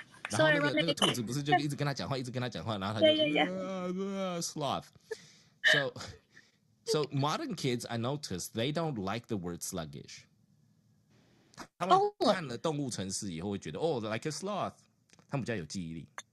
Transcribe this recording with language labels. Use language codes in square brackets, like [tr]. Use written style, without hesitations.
[zh] 然后那个兔子不是就一直跟他讲话，然后他就sloth。 [en] So modern kids, I noticed they don't like the word sluggish. [zh] 他们看了动物城市以后会觉得 [en] like a sloth， [zh] 他们比较有记忆力。